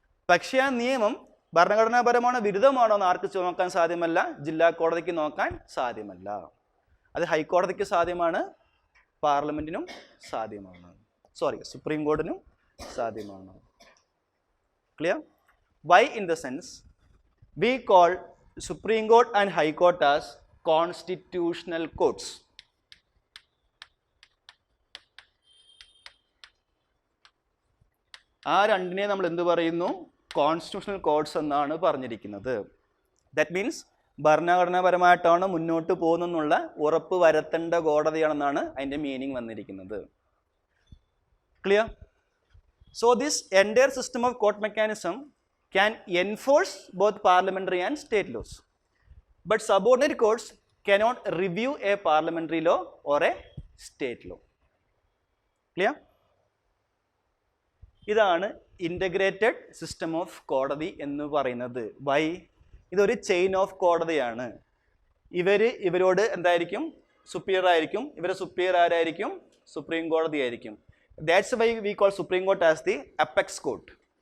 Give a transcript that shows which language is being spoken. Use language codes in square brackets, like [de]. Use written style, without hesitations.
[ml] പക്ഷേ ആ നിയമം ഭരണഘടനാപരമാണോ വിരുദ്ധമാണോ എന്ന് ആർക്ക് നോക്കാൻ സാധ്യമല്ല? ജില്ലാ കോടതിക്ക് നോക്കാൻ സാധ്യമല്ല. അത് ഹൈക്കോടതിക്ക് സാധ്യമാണ്, പാർലമെൻറ്റിനും സാധ്യമാണ്, സുപ്രീം കോടതിനും സാധ്യമാണ്. [en] Clear? Why? In the sense we call Supreme Court and High Court as constitutional courts. [ml] ആ രണ്ടിനെ നമ്മൾ എന്ത് പറയുന്നു? കോൺസ്റ്റിറ്റ്യൂഷണൽ കോർട്സ് എന്നാണ് പറഞ്ഞിരിക്കുന്നത്. [en] that means [ml] ഭരണഘടനാപരമായിട്ടാണ് മുന്നോട്ട് പോകുന്നതെന്നുള്ള ഉറപ്പ് വരുത്തേണ്ട കോടതിയാണെന്നാണ് അതിൻ്റെ മീനിങ് വന്നിരിക്കുന്നത്. [en] Clear? So this entire system of court mechanism can enforce both parliamentary and state laws. But subordinate courts cannot review a parliamentary law or a state law. Clear? [ml] ഇതാണ് integrated system of കോടതി എന്ന് പറയുന്നത്. Y? ഇതൊരു chain of കോടതിയാണ്. ഇവരോട് എന്തായിരിക്കും? Superior ആയിരിക്കും. ഇവരെ സുപ്പീരിയർ ആരായിരിക്കും? സുപ്രീം കോടതി ആയിരിക്കും. [en] That's why we call supreme court as the apex court.